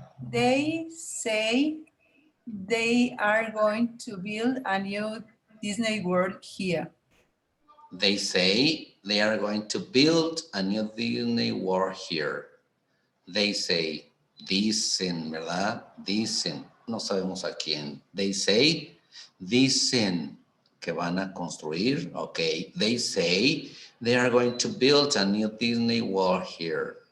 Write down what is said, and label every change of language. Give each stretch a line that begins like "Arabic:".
English: They say they are going to build a new Disney World here. They say they are going to build a new Disney World here. They say,
Spanish: dicen, ¿verdad? Dicen, no sabemos a quién.
English: They say,
Spanish: dicen que van a construir.
English: Okay, they say they are going to build a new Disney World here.